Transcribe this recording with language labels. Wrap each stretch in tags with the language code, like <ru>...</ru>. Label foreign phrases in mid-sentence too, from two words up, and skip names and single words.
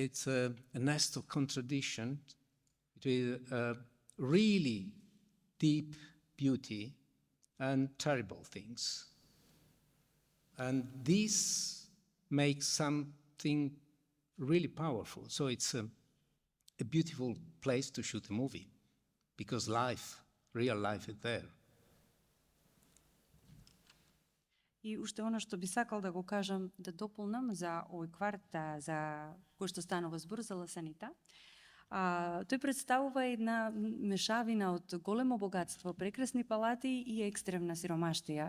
<en>It's a nest of contradiction between really deep beauty and terrible things. And this makes something really powerful. So it's a beautiful place to shoot a movie, because real life is there.</en> <mk>И уште оно што би сакал да го кажам, да дополнам за овој кварт, за кој што станува збор за Ласанита. Тој представува една мешавина од големо богатство, прекрасни палати и екстремна сиромаштија.</mk>